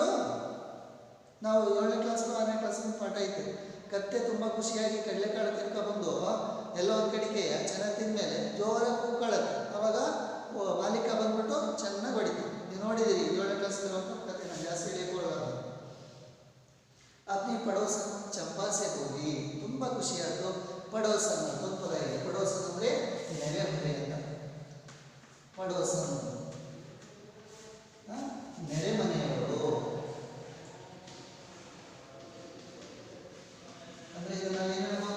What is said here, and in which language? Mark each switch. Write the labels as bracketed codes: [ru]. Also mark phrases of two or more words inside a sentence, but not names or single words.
[kn] ನಾವು 7ನೇ ಕ್ಲಾಸ್ 6ನೇ ಕ್ಲಾಸ್ ಪಾಠ ಐತೆ. ಕತ್ತೆ ತುಂಬ ಖುಷಿಯಾಗಿ ಕಡಲೆಕಾಳು ತಿನ್ಕೊಬಂದು ಎಲ್ಲೋ ಒಂದು ಕಡೆಗೆ ಚೆನ್ನಾಗಿ ತಿಂದಮೇಲೆ ಜೋರಾಗಿ ಕೂಕೊಳ್ಳುತ್ತೆ. ಅವಾಗ ಮಾಲೀಕ ಬಂದ್ಬಿಟ್ಟು ಚೆನ್ನಾಗಿ ಹೊಡಿತೀವಿ. ನೀವು ನೋಡಿದಿರಿ 7ನೇ ಕ್ಲಾಸ್ ಕತೆ, ನಾನು ಜಾಸ್ತಿ ಹೇಳಿಕೊಳ್ಳೋದು. [hi] अपनी पड़ोसन चंपा से बोली, [kn] ತುಂಬ ಖುಷಿಯಾಯಿತು. ಪಡೋಸನ್ ಒಂದು ಪದ ಇದೆ. ಪಡೋಸನ್ ಅಂದರೆ ನೆರೆ ಹೊರೆ ಅಂತ. ಪಡೋಸನ್ ನೆರೆ ಮನೆಯವರು ಅಂದರೆ ಇದು ನಾವು ಏನು ಹೇಳ್ಬೋದು?